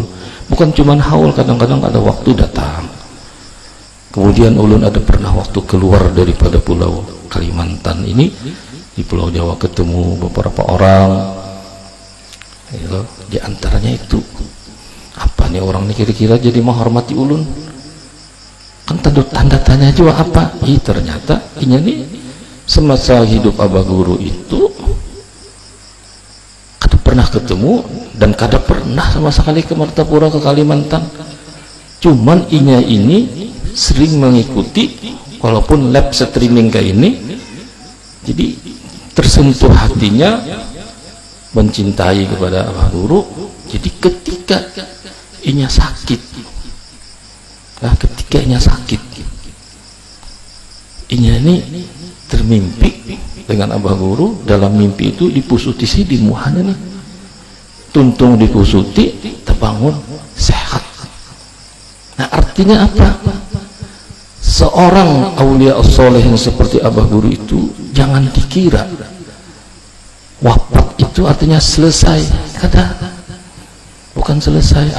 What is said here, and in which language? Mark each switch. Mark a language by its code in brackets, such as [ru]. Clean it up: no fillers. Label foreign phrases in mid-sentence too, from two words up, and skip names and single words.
[id] Bukan cuma haul, kadang-kadang ada waktu datang. Kemudian ulun ada pernah waktu keluar daripada pulau Kalimantan ini, di pulau Jawa ketemu beberapa orang. Di antaranya itu apa nih orang ini kira-kira jadi menghormati ulun? Kan tanda tanya juga apa? Ternyata ini nih semasa hidup Abah Guru itu kada pernah ketemu dan kada pernah sama sekali ke Martapura, ke Kalimantan. Cuman inya ini sering mengikuti walaupun [en] live streaming [id] kayak ini, jadi tersentuh hatinya mencintai kepada Abah Guru. Jadi ketika inya sakit, inya ini termimpi dengan Abah Guru. [bjn] Dalam mimpi itu dipusuti Sidin Muhana nih, tuntung dipusuti, [id] terbangun sehat. Nah artinya apa? Seorang aulia soleh yang seperti Abah Guru itu jangan dikira wafat itu artinya selesai. Kada, bukan selesai.